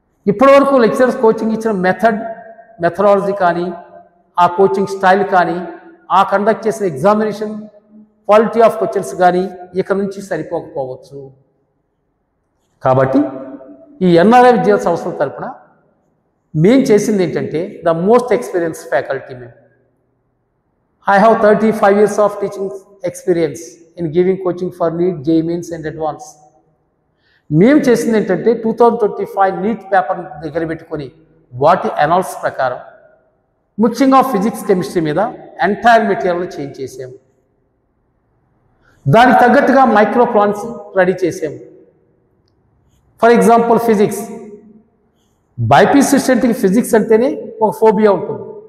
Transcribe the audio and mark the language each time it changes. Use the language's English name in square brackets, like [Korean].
[Telugu] ఇప్పటివరకు lecturers coaching ఇచ్చిన methodology కానీ, ఆ కోచింగ్ స్టైల్ కానీ, ఆ కండక్ట్ చేసిన ఎగ్జామినేషన్ క్వాలిటీ ఆఫ్ క్వశ్చన్స్ కానీ ఇక నుంచి సరిపోకపోవచ్చు. కాబట్టి ఈ ఎన్ఆర్ఐ విద్యా సంస్థల తరపున మేము చేసింది ఏంటంటే, [English] the most experience faculty [Telugu] మేము. [English] I have 35 years of teaching experience in giving coaching for NEET, JEE Mains and Advance. [Telugu] మేము చేసింది ఏంటంటే 2025 నీట్ పేపర్ దగ్గర పెట్టుకొని వాటి అనాలిసిస్ ప్రకారం ముఖ్యంగా ఫిజిక్స్, కెమిస్ట్రీ మీద ఎంటైర్ మెటీరియల్ చేంజ్ చేసాము. దానికి తగ్గట్టుగా మైక్రో ప్లాన్స్ రెడీ చేసాము. [English] for example [Telugu] ఫిజిక్స్, బైపీసీ స్టూడెంట్కి ఫిజిక్స్ అంటేనే ఒక ఫోబియా ఉంటుంది.